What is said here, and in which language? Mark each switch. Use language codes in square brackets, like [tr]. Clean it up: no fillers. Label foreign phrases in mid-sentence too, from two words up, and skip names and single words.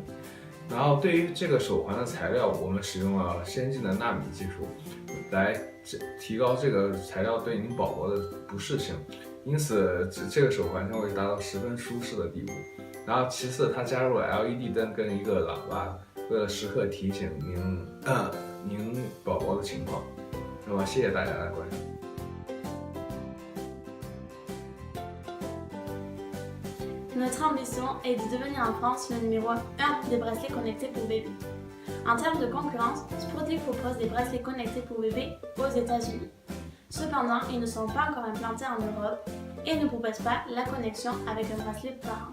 [zh] 然后对于这个手环的材料，我们使用了先进的纳米技术，来提高这个材料对您宝宝的不适性，因此这个手环将会达到十分舒适的地步。然后其次，它加入了 LED 灯跟一个喇叭，为了时刻提醒您宝宝的情况。那么谢谢大家的观赏。 [fr] Notre ambition est de devenir en France le numéro 1 des bracelets connectés pour bébés. En termes de concurrence, Sportif propose des bracelets connectés pour bébés aux États-Unis. Cependant, ils ne sont pas encore implantés en Europe et ne proposent pas la connexion avec un bracelet parent.